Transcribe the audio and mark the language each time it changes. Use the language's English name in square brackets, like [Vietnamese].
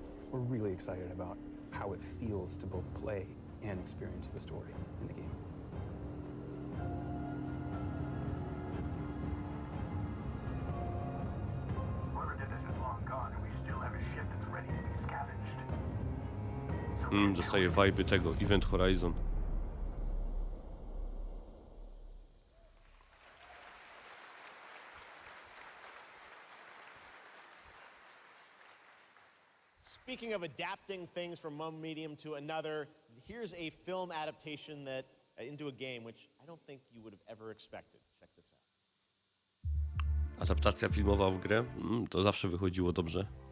[English] We're really excited about how it feels to both play and experience the story in the game. Whoever did this is long gone, and we still have a ship that's ready to be scavenged. [Polish] Dostaję vibe tego, Event Horizon. [English] Speaking of adapting things from one medium to another, here's a film adaptation that into a game, which I don't think you would have ever expected. Check this out. [Polish] Adaptacja filmowa w grę? To zawsze wychodziło dobrze.